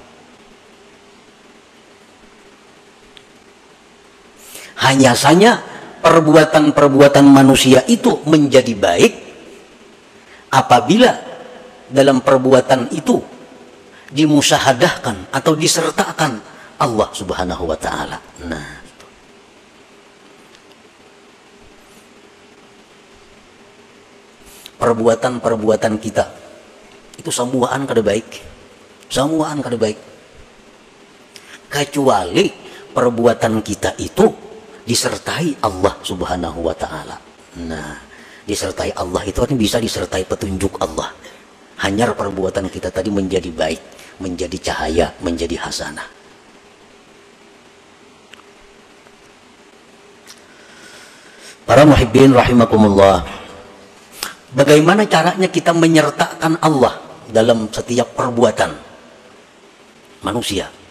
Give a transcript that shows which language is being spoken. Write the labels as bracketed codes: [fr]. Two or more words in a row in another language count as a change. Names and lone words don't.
[id] Hanya saja perbuatan-perbuatan manusia itu menjadi baik apabila dalam perbuatan itu dimusyahadahkan atau disertakan [ar] الله سبحانه وتعالى. [id] Nah, perbuatan-perbuatan kita itu [bjn] semuaan kada [id] baik, [bjn] semuaan kada [id] baik, kecuali perbuatan kita itu disertai [ar] الله سبحانه وتعالى. [id] Nah, disertai Allah itu kan bisa disertai petunjuk Allah. Hanya perbuatan kita tadi menjadi baik, menjadi cahaya, menjadi hasanah. Para [ar] محبين رحمكم الله, [id] bagaimana caranya kita menyertakan Allah dalam setiap perbuatan manusia?